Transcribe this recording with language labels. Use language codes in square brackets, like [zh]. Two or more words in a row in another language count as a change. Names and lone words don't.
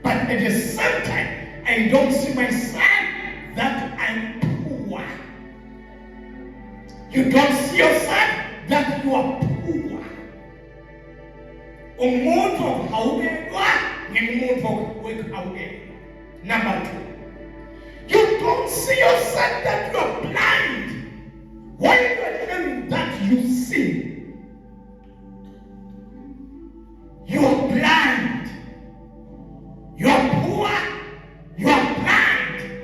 [en] at the same time, I don't see myself that I'm poor. You don't see yourself that you are poor. [ss] Umuntu awukedwa ngemuntu awukedwa. [en] Number 2, you don't see yourself that you are blind. Why do you claim that you see? You are blind. You are poor. You are blind.